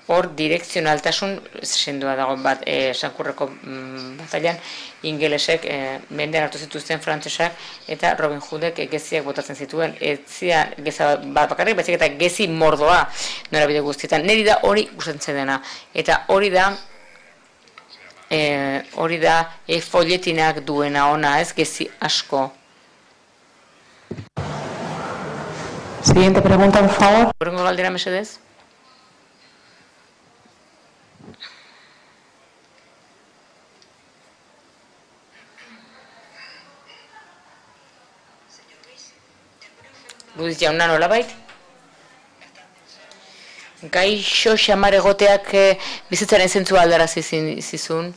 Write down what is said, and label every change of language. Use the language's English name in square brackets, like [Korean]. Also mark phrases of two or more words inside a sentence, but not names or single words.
[Basque] hor direkzionaltasun sendoa dago bat Sankurreko batailan ingelesek mendean hartu zituzten frantsesak eta Robin Hoodek geziak botatzen zituen. Ez zian geza bat bakarrik, baizik eta gezi mordoa norabide guztietan. Niri da hori gustatzen dena. Eta hori da folletinak duena ona, ez gezi asko. [Spanish] Siguiente pregunta, por favor. [Basque] Horrengo galdera mesedez? Luis jauna nolabait? Gaixo xamar egoteak bizitzaren zentzua aldarazi zizun.